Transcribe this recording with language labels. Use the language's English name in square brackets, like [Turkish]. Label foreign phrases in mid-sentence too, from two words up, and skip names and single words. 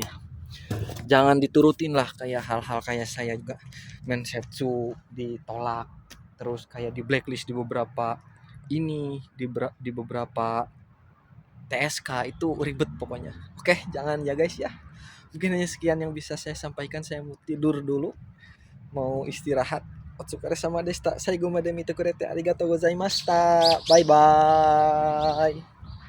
[Indonesian] Jangan diturutin lah kayak hal-hal kayak saya juga, mensetsu ditolak, terus kayak di blacklist di beberapa di beberapa TSK, itu ribet pokoknya. Oke, jangan ya guys ya. Mungkin hanya sekian yang bisa saya sampaikan. Saya mau tidur dulu, mau istirahat. [Japanese] お疲れ様でした. 最後まで見てくれてありがとうございました. [English] Bye bye.